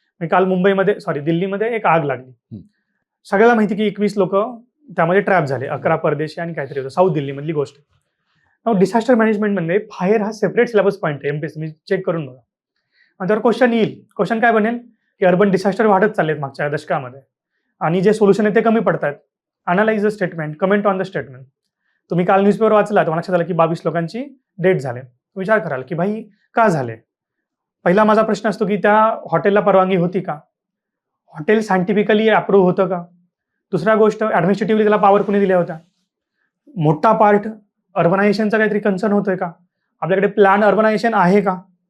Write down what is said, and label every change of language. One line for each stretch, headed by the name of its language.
Marathi: मी काल दिल्लीमध्ये एक आग लागली. सगळ्याला माहिती की 21 लोक त्यामध्ये ट्रॅप झाले, 11 परदेशी आणि काहीतरी होतं. साऊथ दिल्लीमधली गोष्ट. डिझास्टर मॅनेजमेंट म्हणजे फायर हा सेपरेट सिलेबस पॉईंट आहे. एमपीएससी मी चेक करून बघा. आणि त्यावर क्वेश्चन येईल. क्वेश्चन काय बनेल की अर्बन डिझास्टर वाढत चाललेत मागच्या दशकामध्ये आणि जे सोल्युशन आहे ते कमी पडतात.
English: Analyse the statement, comment on the statement.
Marathi: तुम्ही काल न्यूजपेपर वाचला तर लक्षात आलं की 22 लोकांची डेथ झाले. विचार कराल की भाई का झाले. पहिला माझा प्रश्न असतो की त्या हॉटेलला परवानगी होती का, हॉटेल सायंटिफिकली अप्रूव्ह होतं का. दुसरा गोष्ट, ऍडमिनिस्ट्रेटिव्हली त्याला पॉवर कुणी दिल्या होत्या. मोठा पार्ट अर्बनायझेशनचा काहीतरी कन्सर्न होतोय का, आपल्याकडे प्लॅन अर्बनायझेशन आहे का.